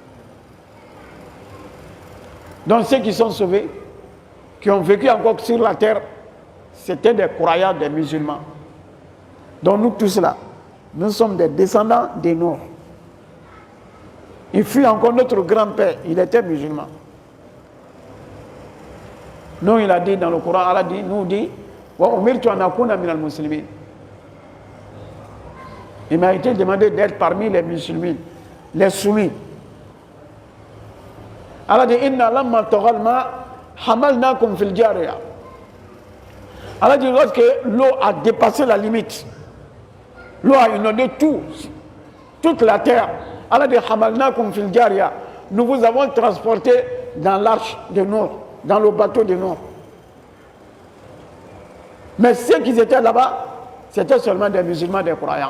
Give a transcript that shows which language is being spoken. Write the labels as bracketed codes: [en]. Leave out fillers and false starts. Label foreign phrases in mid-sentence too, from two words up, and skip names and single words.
[fr] Donc ceux qui sont sauvés, qui ont vécu encore sur la terre, c'était des croyants, des musulmans. Donc nous tous là, nous sommes des descendants des Nours. Il fut encore notre grand-père, il était musulman. Nous, il a dit dans le Coran, Allah dit, nous dit, [ar] وأمرت أن أكون من المسلمين. [fr] Il m'a été demandé d'être parmi les musulmans, les soumis. Allah dit, [ar] إنا لما طغى الماء حملناكم في الجارية. [fr] Allah dit, lorsque l'eau a dépassé la limite, l'eau a inondé toute la terre. Allah dit, [ar] حملناكم في الجارية. [fr] Nous vous avons transporté dans l'arche de Nour, dans le bateau de Nour. Mais ceux qui étaient là-bas, c'était seulement des musulmans, des croyants.